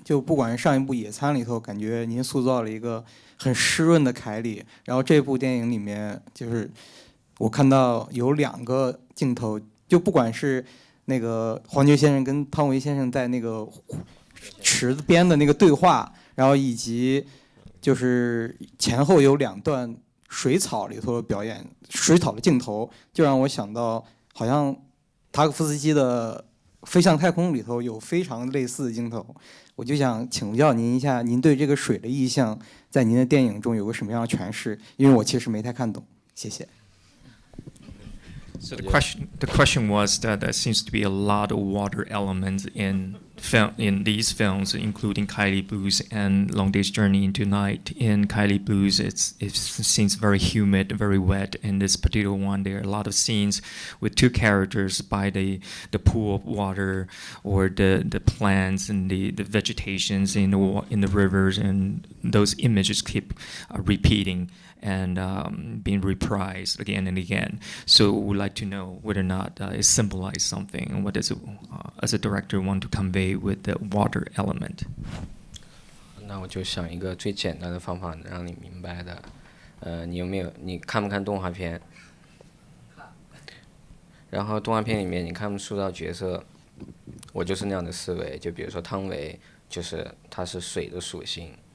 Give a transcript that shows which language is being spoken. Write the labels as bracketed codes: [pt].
[zh] 就不管是上一部《野餐》里头，感觉您塑造了一个很湿润的凯里，然后这部电影里面，就是我看到有2个镜头，就不管是那个黄觉先生跟汤唯先生在那个池子边的那个对话，然后以及就是前后有2段水草里头的表演，水草的镜头，就让我想到好像塔可夫斯基的《飞向太空》里头有非常类似的镜头。我就想请教您一下，您对这个水的意象在您的电影中有个什么样的诠释？因为我其实没太看懂。谢谢。 [en] So the question was that there seems to be a lot of water elements in these films, including Kaili Blues and Long Day's Journey into Night. In Kaili Blues, it seems very humid, very wet. In this particular one, there are a lot of scenes with 2 characters by the pool of water, or the plants and the vegetations in the rivers, and those images keep repeating and being reprised again and again. So we'd like to know whether or not it symbolizes something, and what does it, as a director, want to convey with the water element. [zh] 那我就想一个最简单的方法，能让你明白的。你看不看动画片？然后动画片里面，你看塑造角色，我就是那样的思维。就比如说汤唯，就是他是水的属性。